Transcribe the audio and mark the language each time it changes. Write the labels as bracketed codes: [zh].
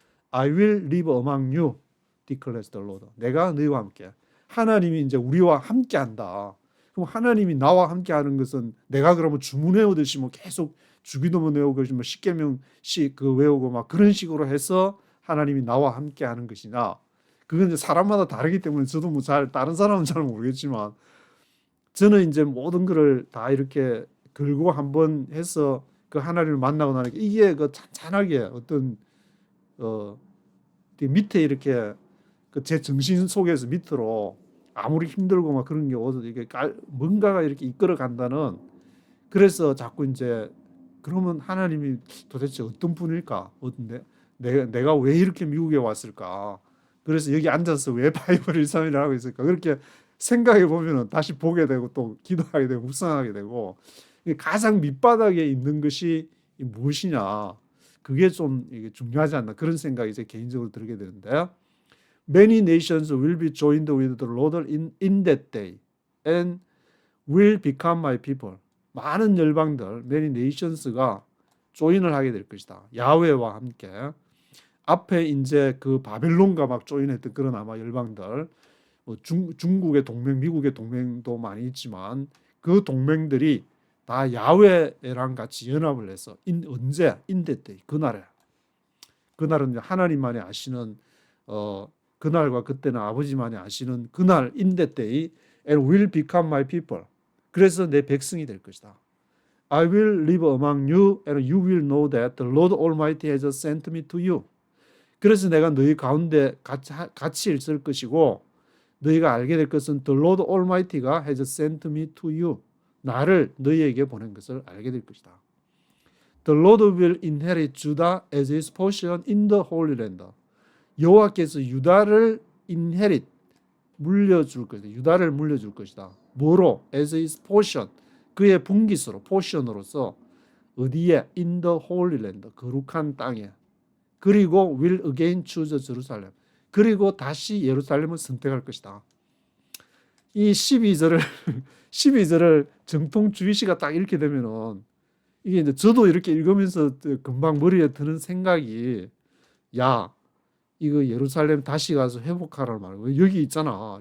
[en] I will live among you, declares the Lord. [ko] 내가 너희와 함께. 하나님이 이제 우리와 함께한다. 그럼 하나님이 나와 함께하는 것은 내가 그러면 주문해 오듯이 뭐 계속 주기도문 외우고 뭐 십계명씩 외우고 막 그런 식으로 해서 하나님이 나와 함께하는 것이냐? 그건 이제 사람마다 다르기 때문에 저도 뭐 잘 다른 사람은 잘 모르겠지만 저는 이제 모든 거를 다 이렇게 걸고 한번 해서 그 하나님을 만나고 나니까 이게 그 찬찬하게 어떤 밑에 이렇게 그 제 정신 속에서 밑으로 아무리 힘들고 막 그런 게 오도 이게 뭔가가 이렇게 이끌어 간다는 그래서 자꾸 이제 그러면 하나님이 도대체 어떤 분일까? 어떤데 내가 왜 이렇게 미국에 왔을까? 그래서 여기 앉아서 왜 바이블 131을 하고 있을까? 그렇게 생각해 보면은 다시 보게 되고 또 기도하게 되고 묵상하게 되고 가장 밑바닥에 있는 것이 무엇이냐? 그게 좀 이게 중요하지 않나 그런 생각이 이제 개인적으로 들게 되는데 [en] Many nations will be joined with the Lord in that day and will become my people. [ko] 많은 열방들, [en] many nations [ko] 가 조인을 하게 될 것이다. 야훼와 함께. 앞에 이제 그 바벨론과 막 조인했던 그런 아마 열방들, 뭐 중국의 동맹, 미국의 동맹도 많이 있지만 그 동맹들이 다 야훼랑 같이 연합을 해서 언제? [en] In that day, [ko] 그날에. 그날은 하나님만이 아시는 그날과 그때는 아버지만이 아시는 그날 [en] in that day and will become my people. [ko] 그래서 내 백성이 될 것이다. [en] I will live among you and you will know that the Lord Almighty has sent me to you. [ko] 그래서 내가 너희 가운데 같이 있을 것이고 너희가 알게 될 것은 [en] the Lord Almighty [ko] 가 [en] has sent me to you. [ko] 나를 너희에게 보낸 것을 알게 될 것이다. [en] The Lord will inherit Judah as his portion in the Holy Land. [ko] 여호와께서 유다를 inherit 물려줄 것이다. 유다를 물려줄 것이다. 뭐로? [en] As his portion. [ko] 그의 분깃으로, 포션으로서 어디에? [en] In the Holy Land. [ko] 거룩한 땅에. 그리고 [en] will again choose Jerusalem. [ko] 그리고 다시 예루살렘을 선택할 것이다. 이 12절을 정통 주의시가 딱 이렇게 되면은 이게 이제 저도 이렇게 읽으면서 금방 머리에 드는 생각이 야 이거 예루살렘 다시 가서 회복하라는 말이에요. 여기 있잖아.